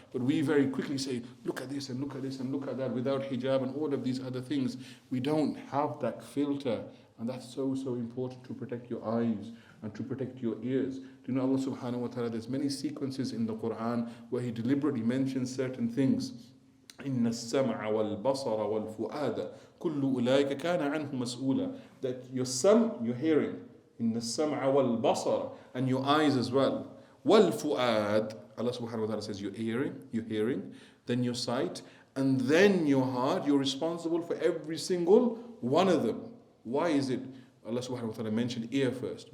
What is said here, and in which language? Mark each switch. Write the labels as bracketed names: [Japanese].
[English] But we very quickly say, look at this and look at this and look at that, without hijab and all of these other things. We don't have that filter. And that's so, so important to protect your eyes and to protect your ears. Do you know Allah subhanahu wa ta'ala, there's many sequences in the Quran where He deliberately mentions certain things. [Arabic] إن السمع والبصر والفؤاد كل أولئك كان عنه مسؤولا. [English] That your hearing, [Arabic] إن السمع والبصر, [English] and your eyes as well. والفؤاد, Allah subhanahu wa ta'ala says your hearing, then your sight, and then your heart. You're responsible for every single one of them. Why is it Allah subhanahu wa ta'ala mentioned ear first?